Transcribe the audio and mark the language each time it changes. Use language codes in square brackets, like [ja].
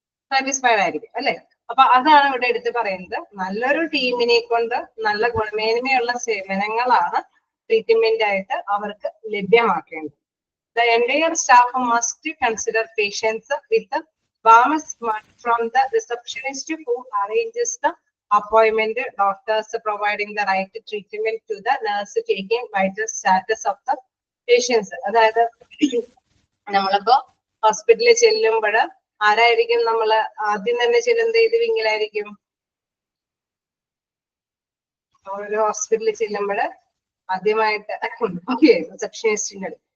[ml] Satisfied ആയിരിക്കും അല്ലെ. അപ്പൊ അതാണ് ഇവിടെ എടുത്ത് പറയുന്നത്. നല്ലൊരു ടീമിനെ കൊണ്ട് നല്ല ഗുണമേന്മയുള്ള സേവനങ്ങളാണ് ട്രീറ്റ്മെന്റ് ആയിട്ട് അവർക്ക് ലഭ്യമാക്കേണ്ടത്. [en] The entire staff must consider patients with warm smile from the receptionist who arranges the appointment, doctors providing the right treatment to the nurse taking vital status of the patients. [ml] അതായത് നമ്മളിപ്പോ ഹോസ്പിറ്റലിൽ ചെല്ലുമ്പോൾ ആരായിരിക്കും നമ്മൾ ആദ്യം തന്നെ ചെല്ലുന്നത്? ഏത് വിങ്ങിലായിരിക്കും? ഒരു ഹോസ്പിറ്റലിൽ ചെല്ലുമ്പോൾ ആദ്യമായിട്ട് റിസപ്ഷനിസ്റ്റിന്റെ.